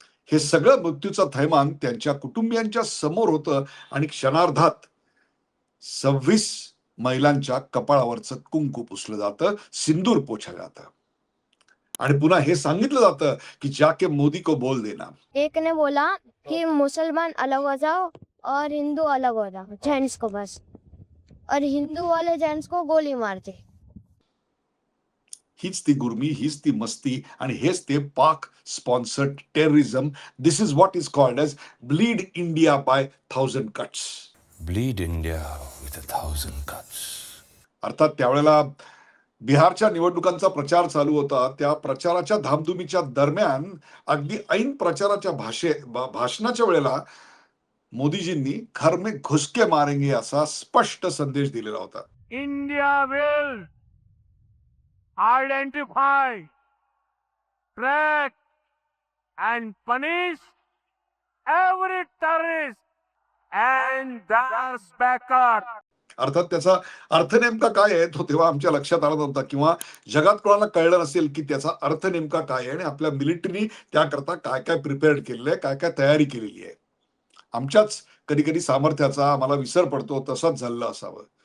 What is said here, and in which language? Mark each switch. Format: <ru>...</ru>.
<mr>हे सगळं मृत्यूचं थैमान त्यांच्या कुटुंबियांच्या समोर होतं आणि क्षणार्धात 26 महिलांच्या कपाळावरचं कुंकू पुसलं जातं, सिंदूर पोछलं जातं आणि पुन्हा हे सांगितलं जातं की</mr> <hi>जाके मोदी को बोल देना। एक ने बोला कि मुसलमान अलग हो जाओ और हिंदू अलग हो जाओ, जेंट्स को बस, और हिंदू वाले जेंट्स को गोली मारते।</hi> <mr>हीच ती गुर्मी, हीच ती मस्ती आणि हेच ते पाक sponsored terrorism.</mr> <en>This is what is called as bleed India by 1000 cuts. Bleed India with 1000 cuts.</en> <mr>अर्थात त्यावेळेला बिहारच्या निवडणुकांचा प्रचार चालू होता। त्या प्रचाराच्या धामधुमीच्या दरम्यान अगदी ऐन प्रचाराच्या भाषणाच्या वेळेला मोदीजींनी</mr> <hi>घर में घुस के मारेंगे</hi> <mr>असा स्पष्ट संदेश दिलेला होता।</mr> <en>India will identify, track and punish every terrorist and their backers.</en> <mr>अर्थात त्याचा अर्थ नेमका काय आहे तो तेव्हा आमच्या लक्षात आला नव्हता किंवा जगात कोणाला कळलं नसेल की त्याचा अर्थ नेमका काय आहे आणि आपल्या मिलिटरीनी त्याकरता काय काय प्रिपेअर्ड केलेलं आहे, काय काय तयारी केलेली आहे। आमच्याच कधी कधी सामर्थ्याचा आम्हाला विसर पडतो, तसंच झालं असावं।</mr>